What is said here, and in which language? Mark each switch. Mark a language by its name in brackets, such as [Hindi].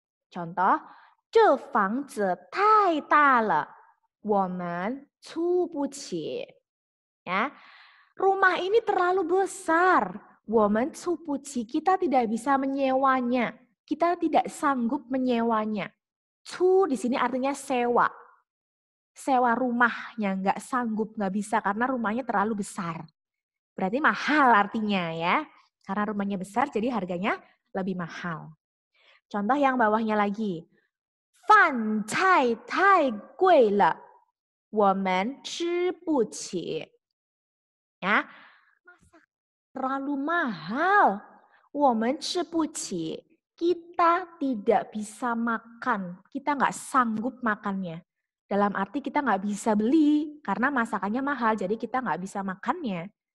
[Indonesian] Contoh, [Chinese] 这房子太大了，我们出不起. [Indonesian] Ya, rumah ini terlalu besar, [Chinese] 我们出不起. [Indonesian] Kita tidak bisa menyewanya, kita tidak sanggup menyewanya. Cu di sini artinya sewa, sewa rumahnya nggak sanggup, nggak bisa karena rumahnya terlalu besar. Berarti mahal artinya ya, karena rumahnya besar jadi harganya lebih mahal. Contoh yang bawahnya lagi. [Chinese] 饭菜太贵了，我们吃不起. [Indonesian] Ya, masak terlalu mahal, [Chinese] 我们吃不起. [Indonesian] Kita tidak bisa makan, kita nggak sanggup makannya. Dalam arti kita nggak bisa beli karena masakannya mahal, jadi kita nggak bisa makannya.